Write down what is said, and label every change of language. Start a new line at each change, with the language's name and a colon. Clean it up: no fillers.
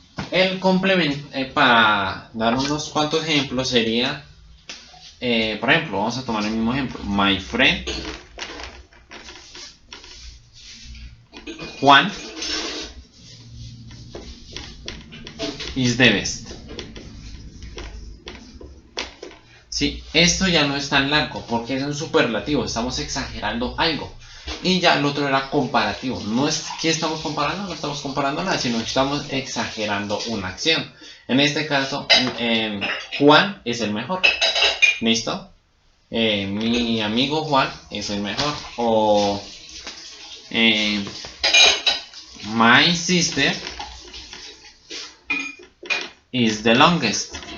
Spanish: El complemento, para dar unos cuantos ejemplos, sería, por ejemplo, vamos a tomar el mismo ejemplo.
English: My friend Juan is the best.
Spanish: Sí, esto ya no es tan largo porque es un superlativo, estamos exagerando algo. Y ya el otro era comparativo. No es que estamos comparando, no estamos comparando nada, sino que estamos exagerando una acción. En este caso, Juan es el mejor. ¿Listo? Mi amigo Juan es el mejor.
English: O my sister is the longest.